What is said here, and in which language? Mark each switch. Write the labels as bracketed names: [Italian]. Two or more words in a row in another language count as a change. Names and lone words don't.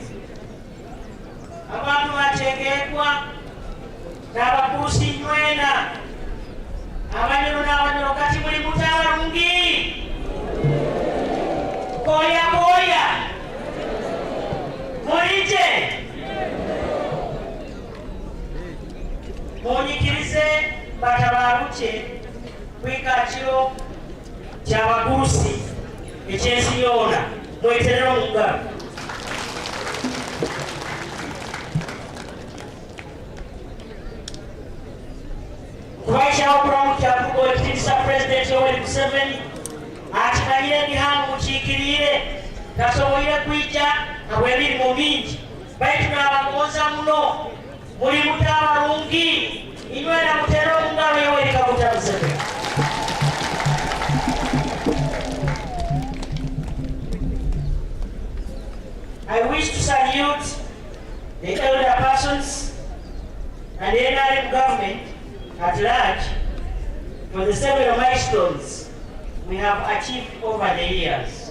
[Tooro] Abantu bategekwa n'abakuusi nywena abanyolo n'abanyolo kati muli mutabalungi koya koya mulije munyikirize batabaluke kwikakiro ky'abakuusi ekyensi yoona mweterera omugalo. Ekitiibwa Pulezidenti Yoweri Museveni akimanyire ebihango mukiikirire tasoboire kwijja habw'emirimu mingi baitu n'abagonza muno muli mutabalungi inywena mutere omungalo Yoweri Kaguta Museveni. [English] I wish to salute the elder persons and the NRM government at large for the several milestones we have achieved over the years.